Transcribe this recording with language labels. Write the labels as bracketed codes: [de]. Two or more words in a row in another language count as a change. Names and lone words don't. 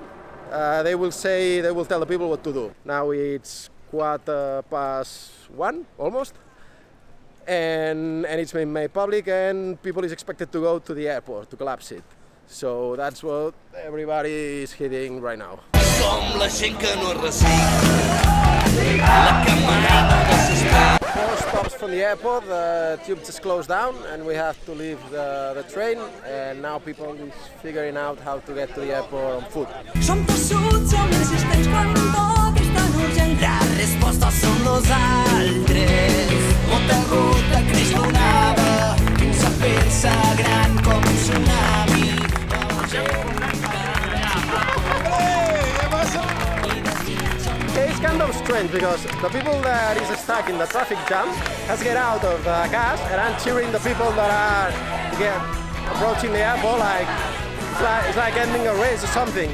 [en] They will tell the people what to do. Now it's 1:15 almost, and it's been made public, and people is expected to go to the airport to collapse it. So that's what everybody is hitting right now. [ca] Som la gent que no resist, la camarada desesperada. [en] 4 stops from the airport, the tube just closed down and we have to leave the train, and now people is figuring out how to get to the airport on foot. [ca] Som tossuts, som insistents quan tot és tan urgent. La resposta som nosaltres. Molta ruta creix l'onada fins a fer-se gran com un tsunami. [en] It's kind of strange because the people that is stuck in the traffic jam has get out of the cars and are cheering the people that are approaching the airport it's like ending a race or something.